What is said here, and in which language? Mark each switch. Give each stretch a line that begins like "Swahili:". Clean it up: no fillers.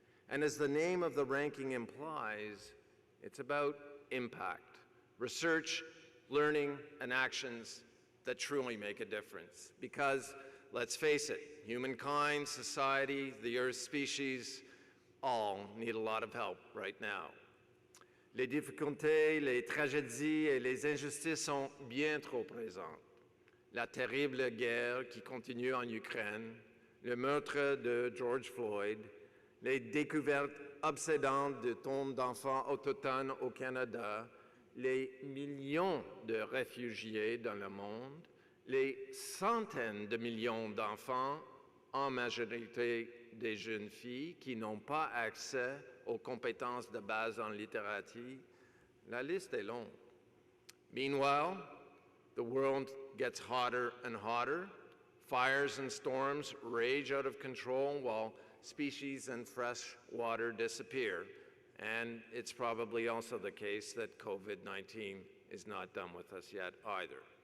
English: And as the name of the ranking implies, it's about impact, research, learning, and actions that truly make a difference. Because, let's face it, humankind, society, the Earth species, all need a lot of help right now.
French: Les difficultés, les tragédies et les injustices sont bien trop présentes. La terrible guerre qui continue en Ukraine, le meurtre de George Floyd, les découvertes obsédantes de tombes d'enfants autochtones au Canada, les millions de réfugiés dans le monde, les centaines de millions d'enfants, en majorité des jeunes filles, qui n'ont pas accès aux compétences de base en littératie, la liste est longue.
English: Meanwhile, the world gets hotter and hotter. Fires and storms rage out of control while species and fresh water disappear. And it's probably also the case that COVID-19 is not done with us yet either.